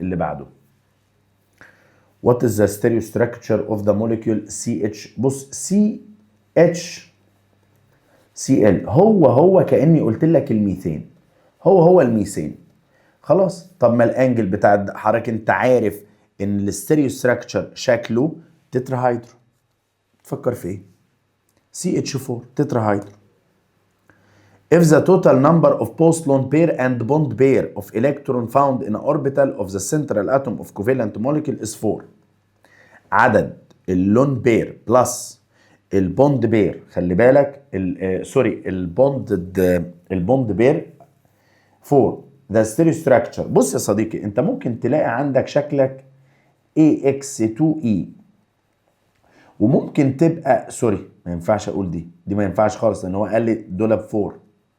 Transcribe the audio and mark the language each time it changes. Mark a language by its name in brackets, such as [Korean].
[Arabic] اللي بعده [English] What is the stereostructure of the molecule CH؟ [Arabic] بص CH Cl هو كأني قلت لك الميثين، هو الميثين. خلاص. طب ما الانجل بتاع حضرتك انت عارف ان الستيريوستراكشر شكله تتراهيدرو. تفكر في ايه؟ CH4 تتراهيدرو. [English] If the total number of post lone pair and bond pair of electron found in an orbital of the central atom of covalent molecule is 4. [Arabic] عدد اللون بير بلس البوند بير، خلي بالك سوري البوند بير 4 ده ستيريو ستراكشر. بص يا صديقي انت ممكن تلاقي عندك شكلك AX2E وممكن تبقى سوري ما ينفعش اقول دي ما ينفعش خالص لان هو قال لي دول ب 4.